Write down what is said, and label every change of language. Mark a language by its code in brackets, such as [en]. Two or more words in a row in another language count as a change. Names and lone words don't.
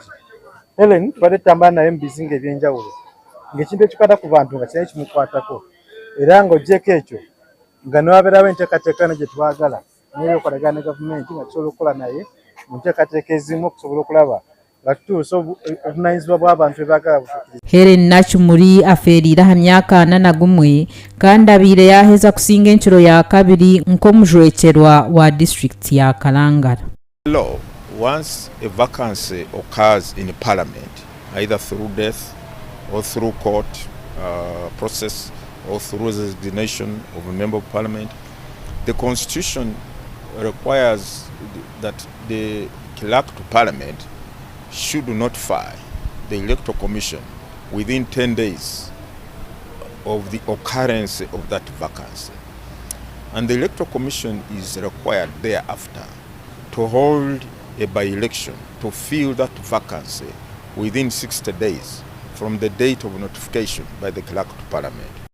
[lg] Helen tubadde tutambula naye mu bizinga eby'enjawulo ng'ekintu ekikwata ku bantu nga kirina kimukwatako era ng'ogyeko ekyo nga newabeerawo enteekateeka ne gye twagala naye okolagana ne gavumenti nga tusobola okukola naye mu nteekateeka ezimu okusobola okulaba nga tutuusa obuvunaanyizibwa bw'abantu bebaagala butuukirize. [nyn] Helen Nakimuli afeeriire aha myaka 41 kandi abiire yaheza kusinga enshuro ya kabiri nk'omujwekerwa wa disitulikiti ya Kalangala. [en] Once a vacancy occurs in Parliament, either through death or through court process or through the resignation of a member of Parliament, the Constitution requires that the clerk to Parliament should notify the Electoral Commission within 10 days of the occurrence of that vacancy. And the Electoral Commission is required thereafter to hold a by-election to fill that vacancy within 60 days from the date of notification by the clerk to Parliament.